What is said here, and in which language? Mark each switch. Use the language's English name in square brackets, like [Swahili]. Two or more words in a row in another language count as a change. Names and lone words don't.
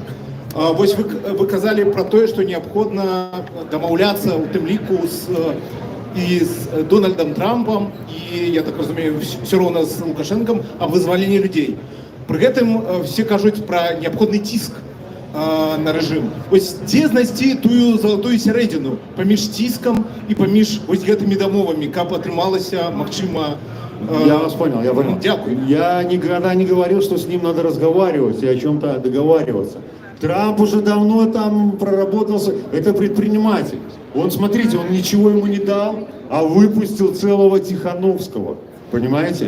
[Belarusian] Вось вы казалі пра тое, што неабходна дамаўляцца ў тым ліку і з Дональдам Трампам, і, я так разумею, все роўна з Лукашэнкам, аб вызваленні людзей. Пры гэтым все кажуць пра неабходны ціск на рэжым. Вось дзе знайсці тую залатую сярэдзіну паміж ціскам і паміж вось гэтымі дамовамі, каб атрымалася, магчыма... [Russian] Я вас понял, я понял. Дякую. Я никогда не говорил, что с ним надо разговаривать и о чем-то договариваться. Трамп уже давно там проработался, это предприниматель. Он, смотрите, он ничего ему не дал, а выпустил целого Тихановского. Понимаете?